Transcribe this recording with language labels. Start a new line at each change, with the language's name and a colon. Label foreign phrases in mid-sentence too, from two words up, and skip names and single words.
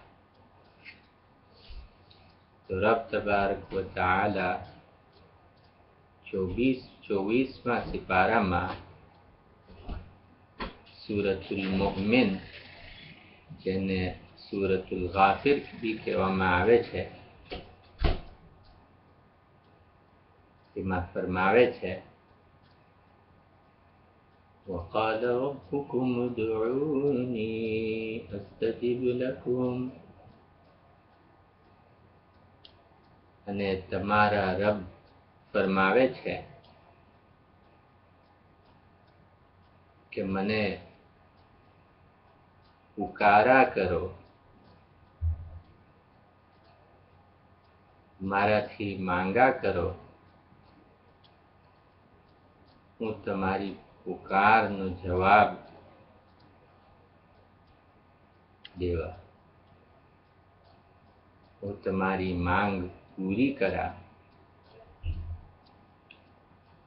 Gujarati: તો રબ
Arabic: تبارك وتعالى
Gujarati: 24મા સિપારામાં સૂરતુલ મુમિન જેને સૂરતુલ ગાફિર બી કહેવામાં આવે છે તેમાં ફરમાવે છે
Arabic: وقال ربكم ادعوني أستجب لكم
Gujarati: અને તમારા રબ ફરમાવે છે કે મને પુકારા કરો, મારાથી માંગા કરો, હું તમારી પુકારનો જવાબ દેવા, હું તમારી માંગ પૂરી કરા.